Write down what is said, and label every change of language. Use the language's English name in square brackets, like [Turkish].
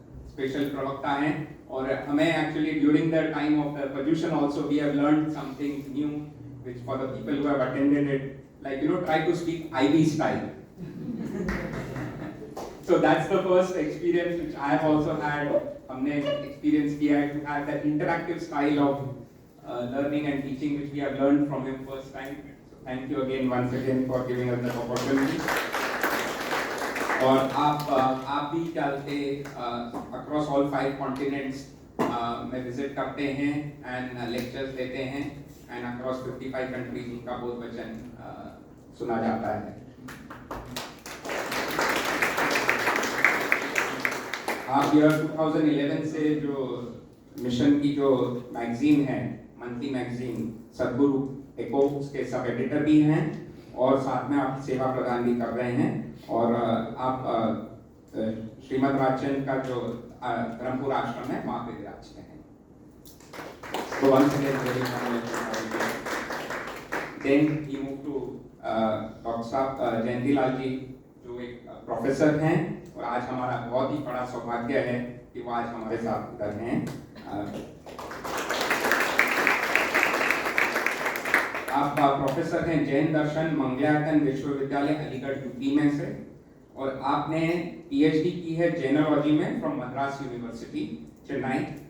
[Hindi] Special प्रवक्ता हैं और हमें [English] Actually during the time of the production also we have learned something new which for the people who have attended it, like try to speak IB style. So that's the first experience which I have also had. [Hindi] हमने experience किया है [English] to have that interactive style of learning and teaching which we have learned from him first time. So thank you again once again for giving us that opportunity. [Hindi] और आप भी चलते [English] across all 5 continents [Hindi] में visit करते हैं [English] and lectures [Hindi] देते हैं. [English] And across 55 countries [Hindi] उनका बोध वचन सुना जाता है. आप ईयर 2011 से जो मिशन की जो मैगजीन है मंथली मैगजीन सदगुरु एको उसके सब एडिटर भी हैं और साथ में आप सेवा प्रदान भी कर रहे हैं और आप श्रीमद राजचंद का जो धर्मपुर आश्रम है वहाँ पे विराजते हैं. [English] So once again, very much. Then he moved to Dr. Jayanti Lal ji, [Hindi] जो एक प्रोफेसर हैं और आज हमारा बहुत ही बड़ा सौभाग्य है कि वो आज हमारे साथ इधर हैं। आप प्रोफेसर हैं जैन दर्शन मंगलायतन विश्वविद्यालय अलीगढ़ यूपी में से, और आपने पीएचडी की है जेनोलॉजी में फ्रॉम मद्रास यूनिवर्सिटी चेन्नई।